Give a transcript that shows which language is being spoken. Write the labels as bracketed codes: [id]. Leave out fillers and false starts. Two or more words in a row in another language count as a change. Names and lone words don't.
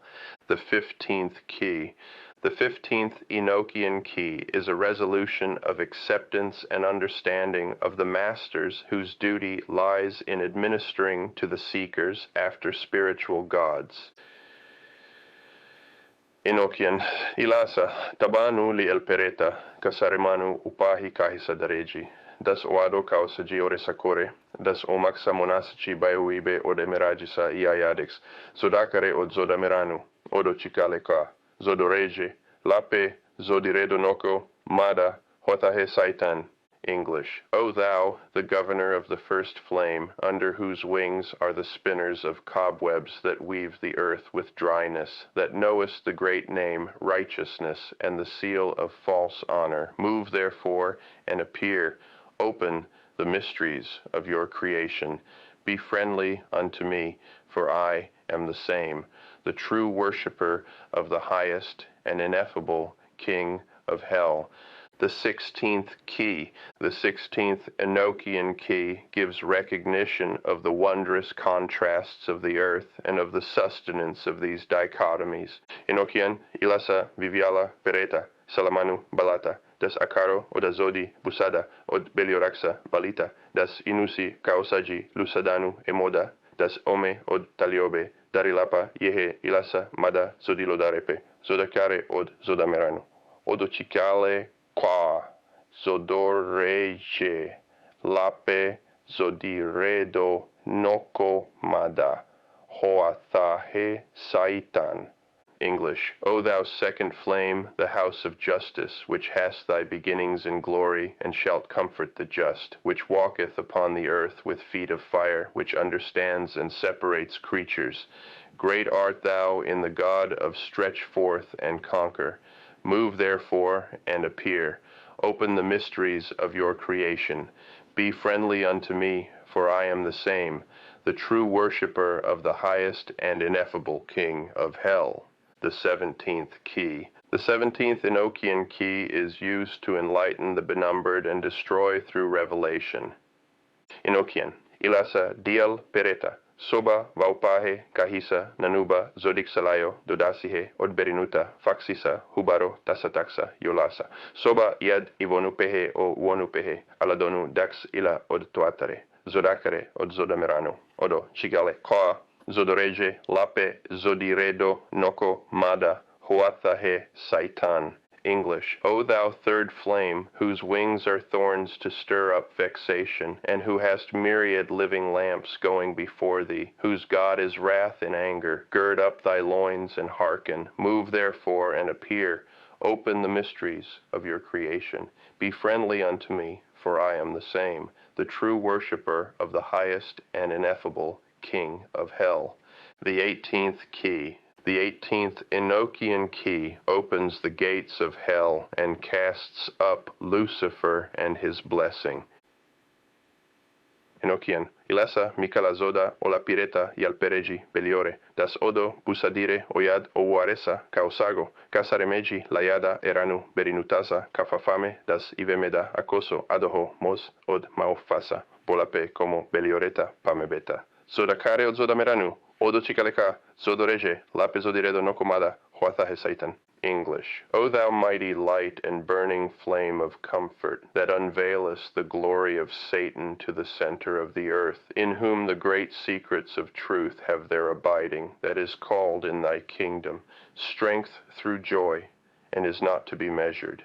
[en] The 15th key. The 15th Enochian key is a resolution of acceptance and understanding of the masters whose duty lies in administering to the seekers after spiritual gods. Enochian, ilasa, tabanu li elpereta, kasarimanu upahi kahisa dareji, das oado kausaji oresakore, das omaksa monasachi baiuibe odemeragisa iayadix, zodakare od zodameranu, odo chikale ka. Zodoreje, lape, zodiredo noko, mada, hotahe saitan. English. O thou, the governor of the first flame, under whose wings are the spinners of cobwebs that weave the earth with dryness, that knowest the great name, righteousness, and the seal of false honor, move therefore and appear, open the mysteries of your creation. Be friendly unto me, for I am the same, the true worshipper of the highest and ineffable King of hell. The 16th key, the 16th Enochian key, gives recognition of the wondrous contrasts of the earth and of the sustenance of these dichotomies. Enochian, ilasa, viviala, pereta, salamanu, balata, das akaro, odazodi, busada, od belioraxa, balita, das inusi, kaosaji, lusadanu, emoda, das ome, od taliobe, darilapa, yehe, ilasa, mada, zodilodarepe, zodakare, od zodameranu, odochikale, qua, zodoreje, lape, zodiredo, noko, mada, hoathahe, saitan. English. O thou second flame, the house of justice, which hast thy beginnings in glory, and shalt comfort the just, which walketh upon the earth with feet of fire, which understands and separates creatures. Great art thou in the God of stretch forth and conquer. Move therefore and appear. Open the mysteries of your creation. Be friendly unto me, for I am the same, the true worshipper of the highest and ineffable King of hell. The 17th key. The 17th Enochian key is used to enlighten the benumbered and destroy through revelation. Enochian. Ilasa dial pereta. Soba vaupahe kahisa nanuba zodixalayo dodasihe odberinuta faxisa hubaro tasataxa yolasa. Soba iad ivonupehe o wonupehe aladonu dax ila od tuatare. Zodakare od zodamerano. Odo chigale koa. Zodoreje, lape, zodiredo, noko, mada, hoathahe, saitan. English. O thou third flame, whose wings are thorns to stir up vexation, and who hast myriad living lamps going before thee, whose God is wrath in anger, gird up thy loins and hearken. Move therefore and appear. Open the mysteries of your creation. Be friendly unto me, for I am the same, the true worshipper of the highest and ineffable King of hell. The 18th key. The 18th Enochian key opens the gates of hell and casts up Lucifer and his blessing. Enochian. Ilasa mikalazoda ola pireta yalpereji beliore, das odo busadire oyad owaresa kausago, kasaremeji layada eranu berinutasa kafafame das ivemeda akoso adoho mos od maofasa, bolape como belioreta pamebeta. Zoda kare od zoda meranu, odo chikaleka, zodo reje, lape zodiredo nokomada, huathahe satan. English. O thou mighty light and burning flame of comfort, that unveilest the glory of Satan to the center of the earth, in whom the great secrets of truth have their abiding, that is called in thy kingdom, strength through joy, and is not to be measured.